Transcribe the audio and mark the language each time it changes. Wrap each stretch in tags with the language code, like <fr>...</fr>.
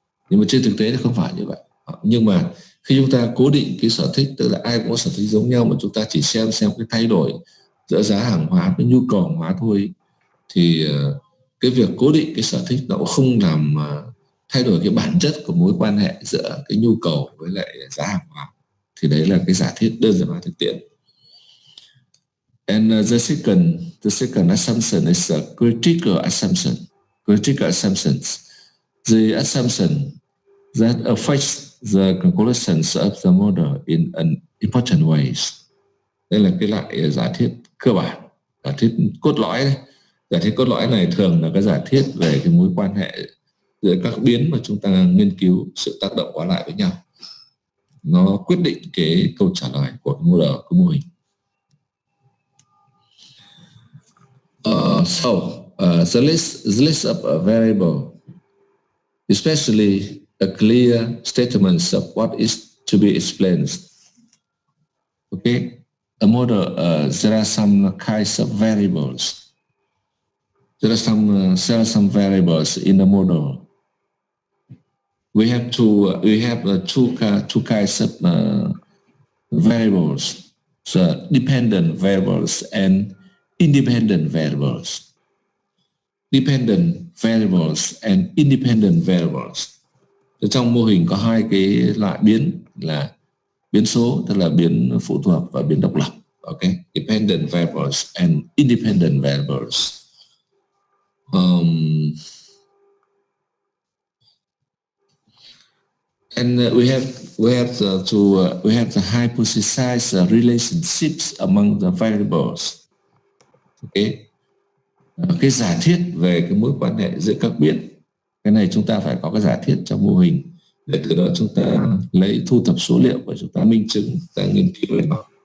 <vi>Nhưng mà trên thực tế thì không phải như vậy. Nhưng mà khi chúng ta cố định cái sở thích, tức là ai cũng có sở thích giống nhau, mà chúng ta chỉ xem cái thay đổi giữa giá hàng hóa với nhu cầu hàng hóa thôi, thì cái việc cố định cái sở thích nó cũng không làm thay đổi cái bản chất của mối quan hệ giữa cái nhu cầu với lại giá hàng hóa. Thì đấy là cái giả thiết đơn giản hóa thực tiễn.</vi> <en>And the second assumption is a critical assumption. Critical assumptions. The assumption that affects the conclusions of the model in an important ways.</en> <vi>Đây là cái loại giả thiết cơ bản, giả thiết cốt lõi đấy. Giả thiết cốt lõi này thường là cái giả thiết về cái mối quan hệ giữa các biến mà chúng ta nghiên cứu, sự tác động qua lại với nhau. Nó quyết định cái câu trả lời của cái mô hình.</vi> <en>The list of a variable, especially a clear statement of what is to be explained. Okay, a model, there are some kinds of variables. There are some variables in the model. We have two kinds of variables: so dependent variables and independent variables. Dependent variables and independent variables.</en> <vi>Trong mô hình có hai cái loại biến là biến số, tức là biến phụ thuộc và biến độc lập.</vi> <en>Okay, dependent variables and independent variables. And we have to hypothesize relationships among the variables. Okay.</en> <vi>Cái giả thiết về cái mối quan hệ giữa các biến, cái này chúng ta phải có cái giả thiết trong mô hình, để từ đó chúng ta thu thập số liệu và chúng ta minh chứng, ta nghiên cứu về nó.</vi>